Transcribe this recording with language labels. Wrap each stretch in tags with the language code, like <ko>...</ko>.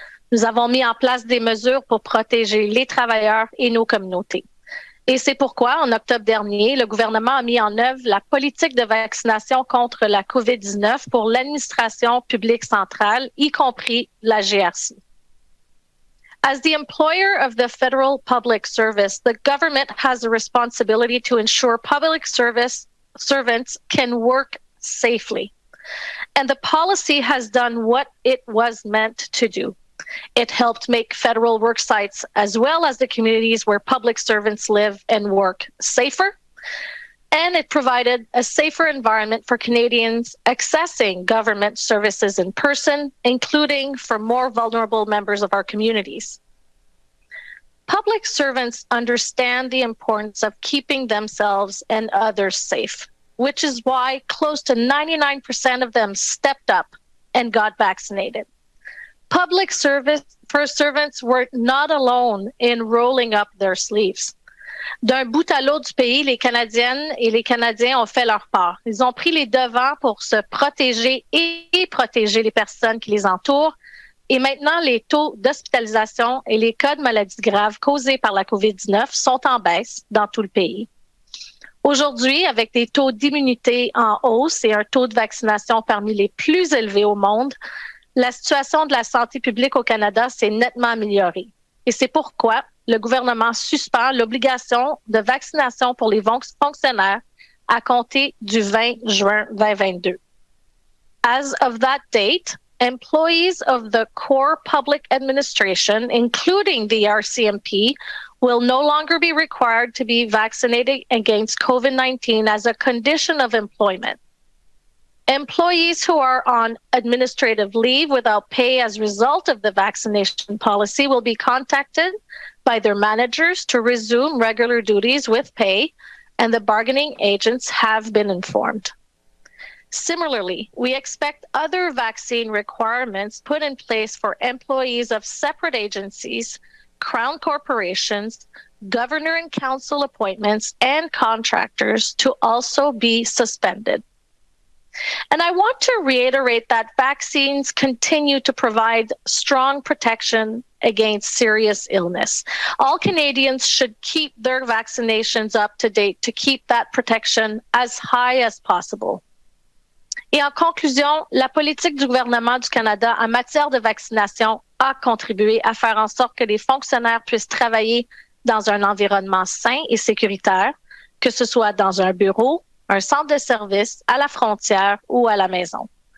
<fr>Nous avons mis en place des mesures pour protéger les travailleurs et nos communautés. Et c'est pourquoi, en octobre dernier, le gouvernement a mis en œuvre la politique de vaccination contre la COVID-19 pour l'administration publique centrale, y compris la GRC.</fr> <en>As the employer of the federal public service, the government has a responsibility to ensure public service servants can work safely. And the policy has done what it was meant to do. It helped make federal work sites, as well as the communities where public servants live and work, safer. And it provided a safer environment for Canadians accessing government services in person, including for more vulnerable members of our communities. Public servants understand the importance of keeping themselves and others safe, which is why close to 99% of them stepped up and got vaccinated. Public service servants were not alone in rolling up their sleeves.</en> <fr>D'un bout à l'autre du pays, les Canadiennes et les Canadiens ont fait leur part. Ils ont pris les devants pour se protéger et protéger les personnes qui les entourent. Et maintenant, les taux d'hospitalisation et les cas de maladies graves causés par la COVID-19 sont en baisse dans tout le pays. Aujourd'hui, avec des taux d'immunité en hausse et un taux de vaccination parmi les plus élevés au monde, la situation de la santé publique au Canada s'est nettement améliorée. Et c'est pourquoi le gouvernement suspend l'obligation de vaccination pour les fonctionnaires à compter du 20 juin 2022.</fr> <en>As of that date, employees of the core public administration, including the RCMP, will no longer be required to be vaccinated against COVID-19 as a condition of employment. Employees who are on administrative leave without pay as a result of the vaccination policy will be contacted by their managers to resume regular duties with pay, and the bargaining agents have been informed. Similarly, we expect other vaccine requirements put in place for employees of separate agencies, crown corporations, governor and council appointments, and contractors to also be suspended. And I want to reiterate that vaccines continue to provide strong protection against serious illness. All Canadians should keep their vaccinations up to date to keep that protection as high as possible.</en> <fr>Et en conclusion, la politique du gouvernement du Canada en matière de vaccination a contribué à faire en sorte que les fonctionnaires puissent travailler dans un environnement sain et sécuritaire, que ce soit dans un bureau, un centre de service, à la frontière ou à la maison.</fr>